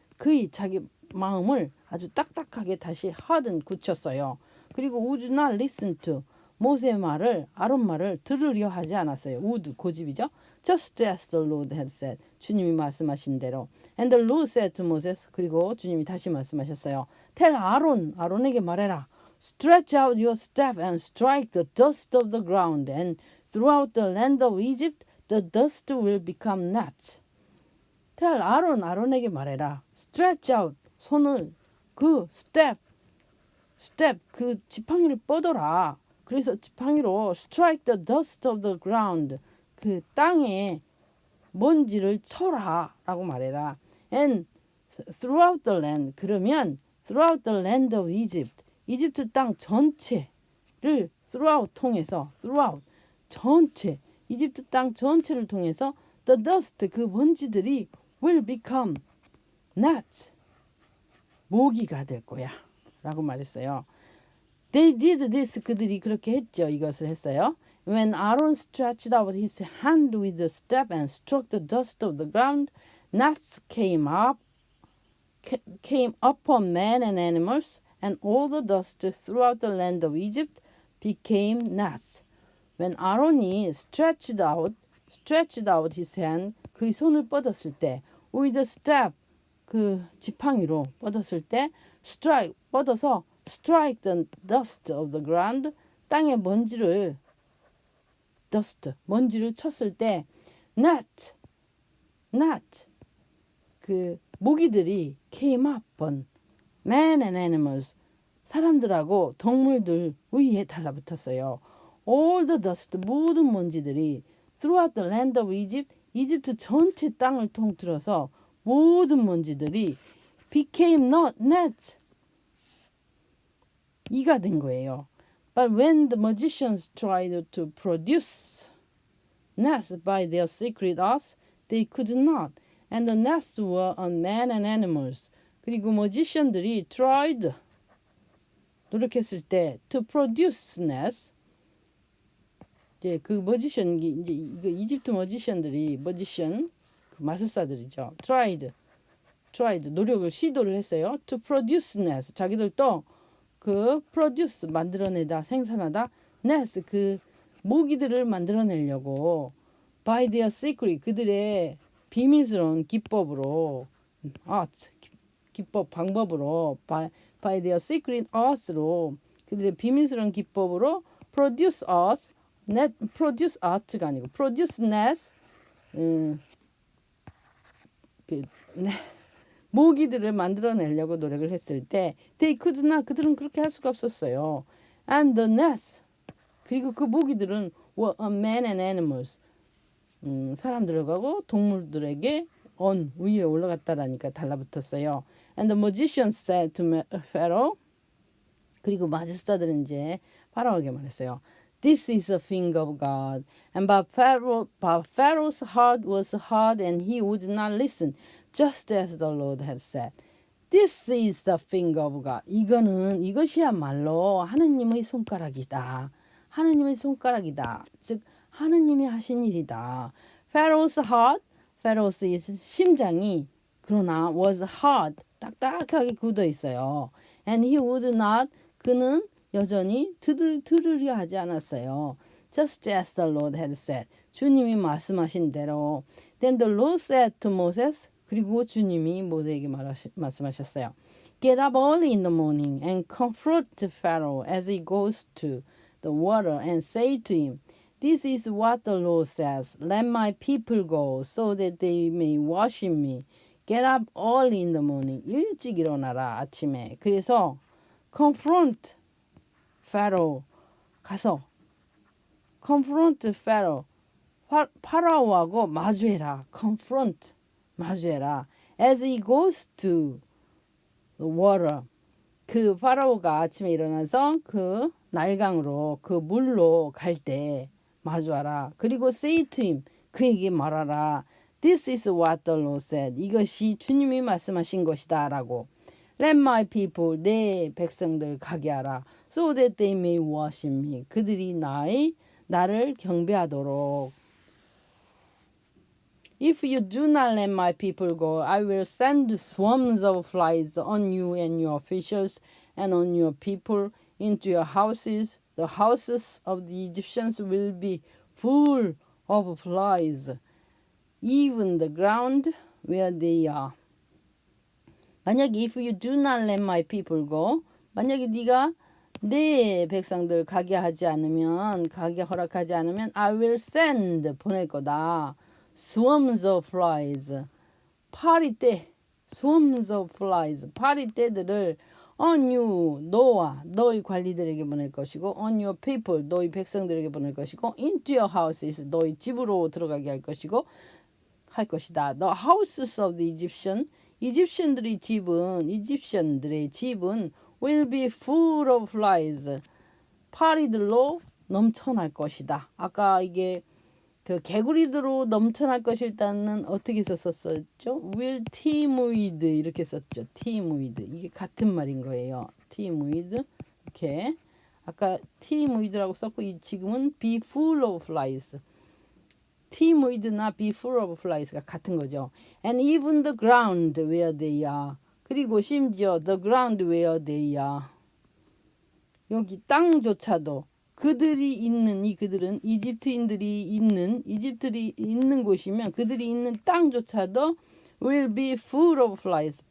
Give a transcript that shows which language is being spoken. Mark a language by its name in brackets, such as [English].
[Korean] 그의 자기 마음을 아주 딱딱하게 다시 굳혔어요. 그리고 [English] would not listen to [Korean] 모세의 말을 아론 말을 들으려 하지 않았어요. [English] would [Korean] 고집이죠. [English] Just as the Lord had said. [Korean] 주님이 말씀하신 대로. [English] And the Lord said to Moses. [Korean] 그리고 주님이 다시 말씀하셨어요. [English] Tell [Korean] 아론에게 말해라. [English] Stretch out your staff and strike the dust of the ground, and throughout the land of Egypt the dust will become gnats. Tell [Korean] 아론에게 말해라. [English] Stretch out [Korean] 손을 그 [English] step [Korean] 그 지팡이를 뻗어라. 그래서 지팡이로 [English] strike the dust of the ground [Korean] 그 땅에 먼지를 쳐라 라고 말해라. [English] And throughout the land [Korean] 그러면 [English] throughout the land of Egypt [Korean] 이집트 땅 전체를 [English] throughout [Korean] 통해서 이집트 땅 전체를 통해서 [English] the dust [Korean] 그 먼지들이 [English] will become gnats [Korean] 모기가 될 거야 라고 말했어요. [English] They did this [Korean] 그들이 그렇게 했죠. 이것을 했어요. [English] When Aaron stretched out his hand with the staff and struck the dust of the ground, gnats came upon men and animals, and all the dust throughout the land of Egypt became gnats. [Korean] When Aaron이 [English] stretched out his hand, [Korean] 그 손을 뻗었을 때, [English] with the staff, [Korean] 그 지팡이로 뻗었을 때, 뻗어서 [English] strike the dust of the ground, [Korean] 땅에 먼지를 쳤을 때, [English] gnat, [Korean] 그 모기들이 [English] came upon men and animals, [Korean] 사람들하고 동물들 위에 달라붙었어요. [English] All the dust, [Korean] 모든 먼지들이 [English] throughout the land of Egypt, [Korean] 이집트 전체 땅을 통틀어서 모든 먼지들이 [English] became gnats, [Korean] 이가 된 거예요. [English] But when the magicians tried to produce gnats by their secret arts, they could not, and the gnats were on men and animals. [Korean] 그리고 magician들이 노력했을 때 [English] to produce gnats, [Korean] 이제 그 이제 이집트 magician들이 그 마술사들이죠. tried 시도를 했어요. [English] to produce gnats, [Korean] 자기들도 그 [English] produce [Korean] 만들어내다 생산하다 [English] gnats [Korean] 그 모기들을 만들어내려고 [English] by their secret [Korean] 그들의 비밀스러운 기법으로 [English] art [Korean] 기법 방법으로 [English] by their secret arts [Korean] 로 그들의 비밀스러운 기법으로 [English] produce us net produce art [Korean] 가 아니고 [English] produce nets [Korean] 그 모기들을 만들어내려고 노력을 했을 때 [English] they could not [Korean] 그들은 그렇게 할 수가 없었어요. [English] And the nets [Korean] 그리고 그 모기들은 [English] were on men and animals [Korean] 사람들하고 동물들에게 위에 올라갔다라니까 달라붙었어요. [English] And the magicians said to Pharaoh [Korean] 그리고 마술사들은 이제 파라오에게 말했어요. [English] This is a thing of God. And but Pharaoh's heart was hard and he would not listen, just as the Lord had said. This is the thing of God. [Korean] 이것이야말로 하느님의 손가락이다. 하느님의 손가락이다. 즉 하느님이 하신 일이다. [English] Pharaoh's heart, Pharaoh's [Korean] 심장이 그러나 [English] was hard, [Korean] 딱딱하게 굳어 있어요. [English] And he would not, [Korean] 그는 여전히 들으려 하지 않았어요. [English] Just as the Lord had said. [Korean] 주님이 말씀하신 대로. [English] Then the Lord said to Moses. [Korean] 그리고 주님이 모세에게 말씀하셨어요. [English] Get up early in the morning and confront Pharaoh as he goes to the water and say to him, This is what the Lord says. Let my people go so that they may worship me. Get up early in the morning. [Korean] 일찍 일어나라 아침에. 그래서 [English] confront Pharaoh [Korean] 가서 confront Pharaoh 파라오하고 마주해라. [English] confront [Korean] 마주해라. [English] As he goes to the water. [Korean] 그 파라오가 아침에 일어나서 그 나일강으로 그 물로 갈 때 마주하라. 그리고 [English] say to him. [Korean] 그에게 말하라. [English] This is what the Lord said. [Korean] 이것이 주님이 말씀하신 것이다 라고. [English] Let my people, [Korean] 내 백성들 가게 하라. [English] So that they may worship me. [Korean] 그들이 나를 경배하도록. [English] If you do not let my people go, I will send swarms of flies on you and your officials and on your people into your houses. The houses of the Egyptians will be full of flies, even the ground where they are. [Korean] 만약에 [English] if you do not let my people go, [Korean] 만약에 네가 내 백성들 가게 허락하지 않으면 [English] I will send [Korean] 보낼 거다. [English] Swarms of flies, [Korean] 파리떼, [English] swarms of flies, [Korean] 파리떼들을 [English] on you, [Korean] 너와 너희 관리들에게 보낼 것이고 [English] on your people, [Korean] 너희 백성들에게 보낼 것이고 [English] into your houses, [Korean] 너희 집으로 들어가게 할 것이다. [English] The houses of the Egyptian, [Korean] 이집션들의 집은 [English] will be full of flies, [Korean] 파리들로 넘쳐날 것이다. 아까 이게 그 개구리들로 넘쳐날 것이다는 어떻게 썼었죠? [English] will teem with [Korean] 이렇게 썼죠. [English] teem with [Korean] 이게 같은 말인 거예요. [English] teem with [Korean] 이렇게 아까 teem with라고 썼고 지금은 [English] be full of flies. teem with [Korean] 나 [English] be full of flies [Korean] 가 같은 거죠. [English] And even the ground where they are. [Korean] 그리고 심지어 [English] the ground where they are. [Korean] 여기 땅조차도 그들이 있는 그들은 이집트인들이 있는 곳이면 그들이 있는 땅조차도 [English] will be full of flies.